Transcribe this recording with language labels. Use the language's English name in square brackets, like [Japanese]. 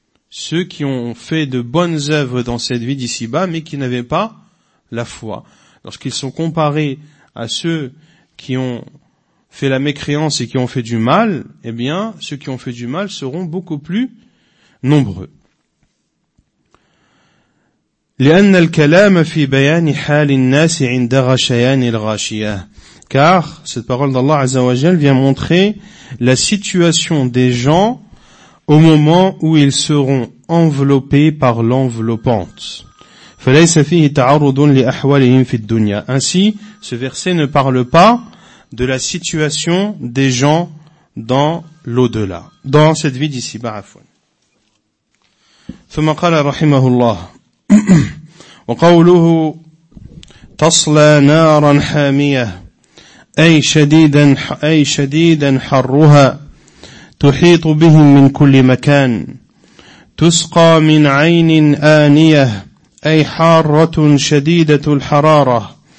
[French] Ceux qui ont fait de bonnes œuvres dans cette vie d'ici-bas, mais qui n'avaient pas la foi. Lorsqu'ils sont comparés à ceux qui ont fait la mécréance et qui ont fait du mal, eh bien, ceux qui ont fait du mal seront beaucoup plus nombreux. [Arabic] لأن الكلام في بيان حال الناس عند غشيان الغاشية. [French] Car cette parole d'Allah Azza wa Jal vient montrer la situation des gens au moment où ils seront enveloppés par l'enveloppante. [Arabic] فليس فيه تعرض لأحوالهم في الدنيا. [French] Ainsi, ce verset ne parle pas de la situation des gens dans l'au-delà, dans cette vie d'ici Ba'afoun. [Arabic] ثم قال رحمه الله وقوله تصلى نارا حامية أي شديدا حرها تحيط بهم من كل مكان. تسقى من عين آنية أي حارة شديدة الحرارة.